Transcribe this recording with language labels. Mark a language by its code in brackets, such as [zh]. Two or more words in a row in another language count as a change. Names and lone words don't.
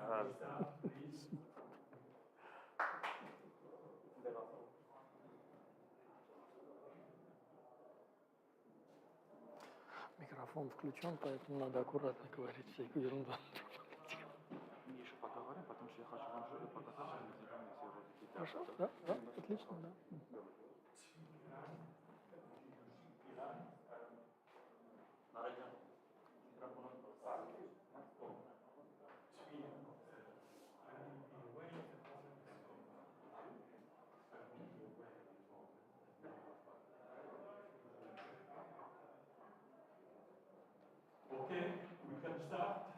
[ru] Микрофон включен, поэтому надо аккуратно говорить всякую ерунду. Мы еще поговорим, потому что я хочу вам что-то показать, что мы сделали все уже какие-то. Хорошо, да, отлично, да. [hy] Նարեջան, միկրոֆոնը [en] Okay, we can start.